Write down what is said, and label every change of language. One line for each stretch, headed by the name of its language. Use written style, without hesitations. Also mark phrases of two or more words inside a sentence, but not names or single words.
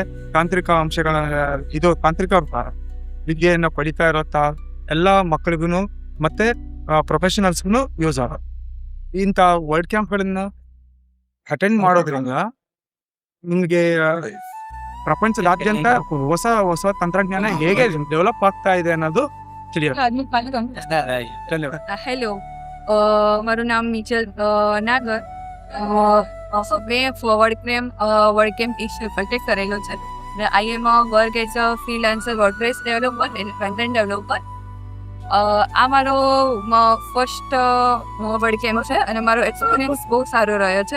Kannada: ತಾಂತ್ರಿಕ ಅಂಶಗಳ ತಾಂತ್ರಿಕ ವಿದ್ಯೆಯನ್ನು ಪಡಿತಾ ಇರೋ ಎಲ್ಲ ಮಕ್ಕಳಿಗೂ ಮತ್ತು ಪ್ರೊಫೆಷನಲ್ಸ್ಗೂ ಯೂಸ್ ಆಗುತ್ತೆ. ಇಂಥ ವರ್ಡ್ ಕ್ಯಾಂಪ್ಗಳನ್ನ ಅಟೆಂಡ್ ಮಾಡೋದ್ರಿಂದ ನಿಮಗೆ ಪ್ರಪಂಚದಾದ್ಯಂತ ಹೊಸ ಹೊಸ ತಂತ್ರಜ್ಞಾನ ಹೇಗೆ ಡೆವಲಪ್ ಆಗ್ತಾ ಇದೆ ಅನ್ನೋದು ತಿಳಿಯುತ್ತೆ. ಧನ್ಯವಾದ.
Gujarati: હેલો, મારું નામ મિચલ નાગર. મેં વર્ડકેમ્પ એશિયા કરેલો છે.
English: I am work as a freelancer WordPress developer and front end developer.
Gujarati: આ મારો ફર્સ્ટ વર્ડકેમ્પ છે અને મારો એક્સપિરિયન્સ બહુ સારો રહ્યો છે.